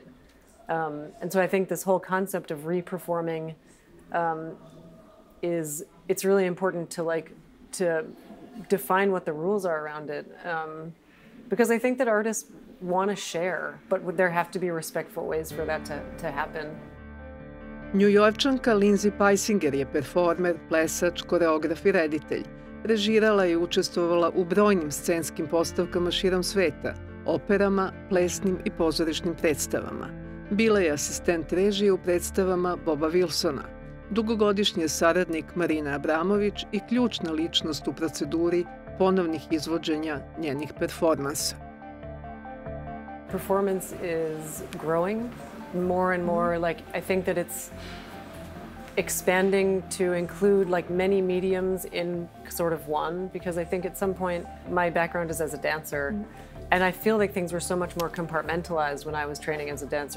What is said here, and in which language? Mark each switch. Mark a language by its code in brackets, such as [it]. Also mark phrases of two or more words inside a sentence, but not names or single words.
[en] And so I think this whole concept of reperforming it's really important to define what the rules are around it. Because I think that artists want to share, but there have to be respectful ways for that to happen. [sr] Njujorčanka Linzi Pajsinger je performer, plesač, koreograf i reditelj. Režirala i učestvovala u brojnim scenskim postavkama širom sveta, operama, plesnim i pozorišnim predstavama. Bila je asistent režije u predstavama Boba Vilsona, dugogodišnji je saradnik Marine Abramović i ključna ličnost u proceduri ponovnih izvođenja njenih performansa. [en] Performance is growing more and more. Like, I think that it's expanding to include like many mediums in sort of one, because I think at some point my background is as a dancer. And I feel like things were so much more compartmentalized when I was training as a dancer.